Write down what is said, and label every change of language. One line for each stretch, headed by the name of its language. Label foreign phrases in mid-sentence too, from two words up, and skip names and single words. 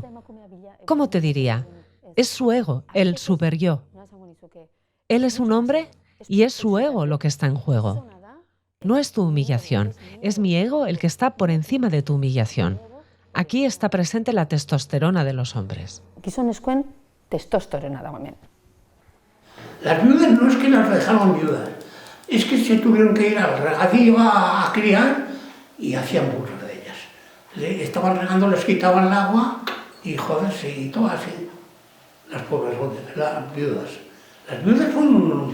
Spanish: ¿Cómo te diría? Es su ego, el superyo. Él es un hombre y es su ego lo que está en juego. No es tu humillación, es mi ego el que está por encima de tu humillación. Aquí está presente la testosterona de los hombres.
Basque: Gizonezkoen testosterona dago hemen.
Spanish: Las viudas no es que las dejaron viudas, es que se tuvieron que ir al regadío a criar y hacían burla de ellas. Estaban regando, les quitaban el agua y joderse y todo así. las pobres las viudas. Las viudas son...